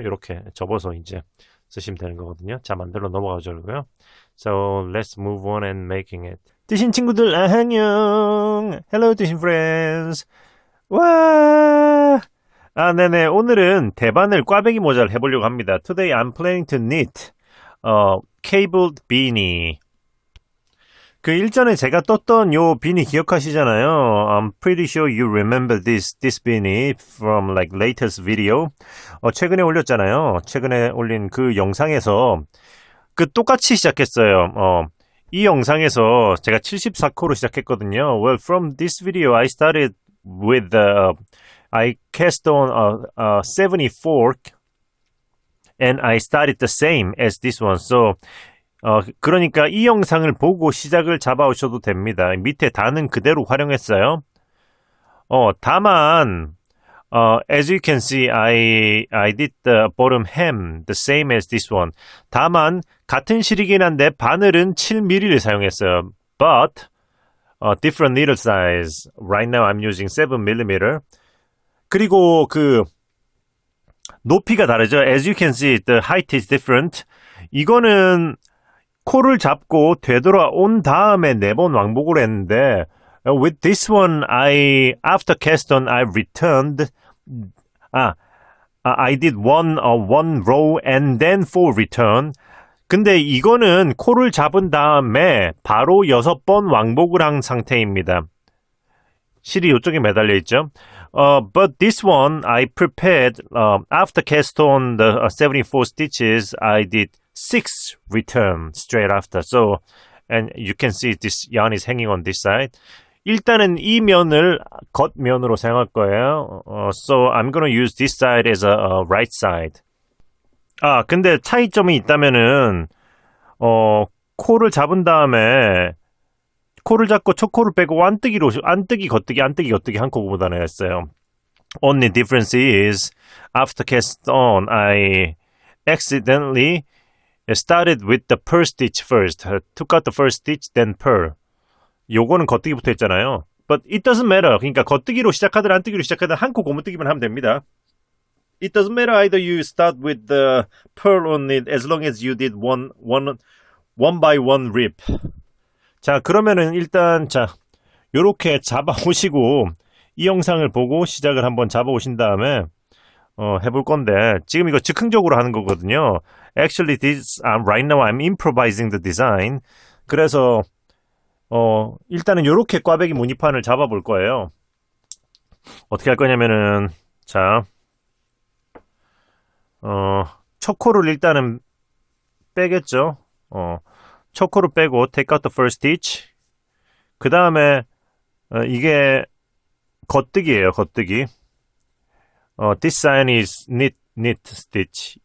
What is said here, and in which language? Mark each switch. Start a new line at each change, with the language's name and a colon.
Korean: 이렇게 접어서 이제 쓰시면 되는 거거든요. 자, 만들로 넘어가 보자고요.
English: So let's move on and making it.
Korean: 뜨신 친구들 안녕.
English: Hello, 뜨신 friends.
Korean: 와. 네네. 오늘은 대바늘 꽈배기 모자를 해보려고 합니다.
English: Today I'm planning to knit cabled beanie.
Korean: 그 일전에 제가 떴던 요 비니 기억하시잖아요.
English: I'm pretty sure you remember this beanie from like latest video.
Korean: 최근에 올렸잖아요. 최근에 올린 그 영상에서 똑같이 시작했어요. 이 영상에서 제가 74코로 시작했거든요.
English: Well, from this video I started with I cast on a 74 and I started the same as this one.
Korean: So 그러니까 이 영상을 보고 시작을 잡아오셔도 됩니다. 밑에 단은 그대로 활용했어요. 다만,
English: as you can see, I did the bottom hem the same as this one.
Korean: 다만, 같은 실이긴 한데, 바늘은 7mm를 사용했어요.
English: But, different needle size. Right now I'm using 7mm.
Korean: 그리고 높이가 다르죠.
English: As you can see, the height is different.
Korean: 이거는, 코를 잡고 되돌아온 다음에 4번 왕복을 했는데
English: with this one after cast on I returned I did one row and then 4 return.
Korean: 근데 이거는 코를 잡은 다음에 바로 6번 왕복을 한 상태입니다. 실이 이쪽에 매달려 있죠.
English: But this one I prepared after cast on the 74 stitches I did 6 return straight after. So, and you can see this yarn is hanging on this side.
Korean: 일단은 이 면을 겉면으로 사용할 거예요.
English: So, I'm gonna use this side as a right side.
Korean: 근데 차이점이 있다면은, 코를 잡은 다음에, 코를 잡고 첫 코를 빼고 안뜨기, 겉뜨기 한꺼번에 했어요.
English: Only difference is, after cast on, I accidentally started with the purl stitch first. Took out the first stitch, then purl.
Korean: 요거는 겉뜨기부터 했잖아요.
English: But it doesn't matter.
Korean: 그러니까 겉뜨기로 시작하든 안뜨기로 시작하든 한 코 고무뜨기만 하면 됩니다.
English: It doesn't matter either you start with the purl on it as long as you did one by one rip.
Korean: 자, 그러면은 일단 요렇게 잡아오시고 이 영상을 보고 시작을 한번 잡아오신 다음에 해볼 건데 지금 이거 즉흥적으로 하는 거거든요.
English: Actually, right now I'm improvising the design.
Korean: 그래서 일단은 요렇게 꽈배기 무늬판을 잡아볼 거예요. 어떻게 할 거냐면은 첫 코를 일단은 빼겠죠. 첫 코를 빼고
English: take out the first stitch.
Korean: 그 다음에 이게 겉뜨기예요. 겉뜨기.
English: This sign is knit stitch.